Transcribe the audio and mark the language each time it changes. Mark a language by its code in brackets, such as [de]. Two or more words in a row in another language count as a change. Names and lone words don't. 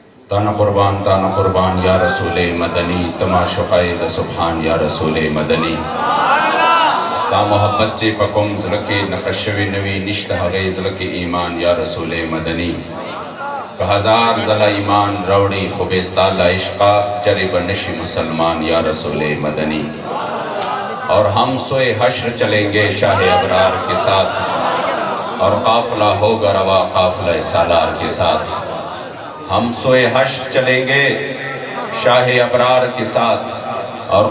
[ps] تانا قربان یا رسول مدنی تماشقائد سبحان یا رسول مدنی ستا محبت چے پکم زلکی نقشوی نوی نشتہ غی زلکی ایمان یا رسول مدنی کہ ہزار زلہ ایمان روڑی خوبستالہ عشقہ چرے بنشی مسلمان یا رسول مدنی [ur] اور ہم سوئے حشر چلیں گے شاہ ابرار کے ساتھ اور قافلہ ہوگا روا قافلہ سالار کے ساتھ ہم سوئے حشر چلیں گے شاہ ابرار کے ساتھ اور